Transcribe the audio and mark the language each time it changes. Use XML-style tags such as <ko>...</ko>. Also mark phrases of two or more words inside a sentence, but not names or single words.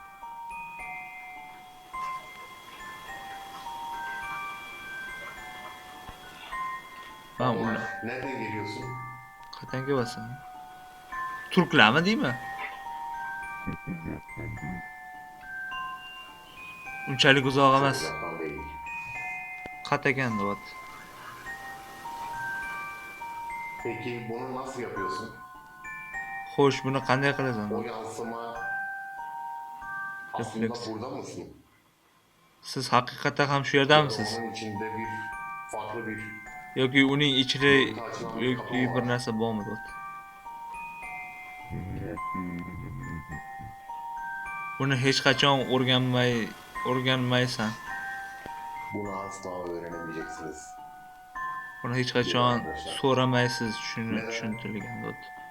<uz>ha ular.</uz> <tr>Nereden geliyorsun?</tr> <uz>Qayerdan kelyapsan? Turklarmi deymi? Unchalik uzoq emas.</uz> <tr>Uzaktan değil.</tr> <uz>Qatagan deyapti.</uz> <tr>Peki bunu nasıl yapıyorsun?</tr> <uz>Xo'sh, buni qanday qilasan?</uz> <tr>O yansıma aslında Refleks. burada mısın?</tr> <uz>Siz haqiqatan ham shu yerdamisiz?</uz> <tr>Onun içinde bir farklı bir</tr> <uz>Yoki uning ichida yoki bir narsa bormi deyapti. Buni hech qachon o'rganmaysan.</uz> <tr>bunu asla öğrenemeyeceksiniz.</tr> <uz>Buni hech qachon so'ramaysiz, shuni tushuntirilgan deyapti.</uz>